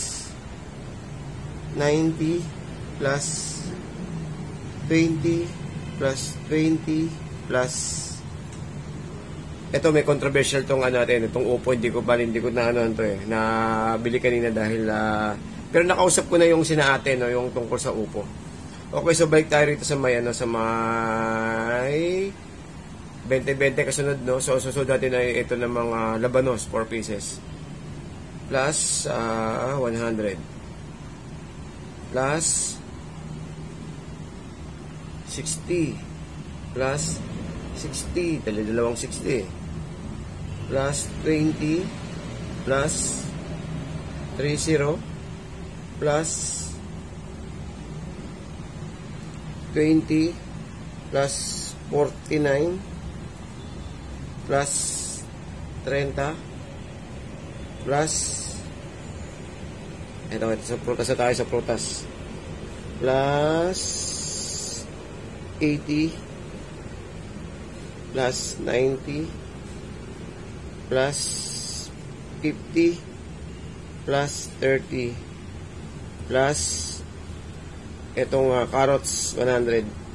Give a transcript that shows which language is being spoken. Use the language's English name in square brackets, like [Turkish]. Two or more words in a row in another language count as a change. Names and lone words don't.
[Filipino] 90 plus 20 plus 20 plus ito may controversial tong natin, itong upo, hindi ko na nabili kanina dahil pero nakausap ko na yung sinaate no, yung tungkol sa upo. Okay, so balik tayo rito sa may sa may 20-20 kasunod no. So susunod natin ay ito ng mga labanos 4 pieces plus 100 plus 60 plus 60, dalawang 60 plus 20 plus 30 plus 20 plus 49 plus 30 plus ito sa prutas na tayo sa prutas plus 80 plus 90 plus 50 plus 30 plus itong carrots 100.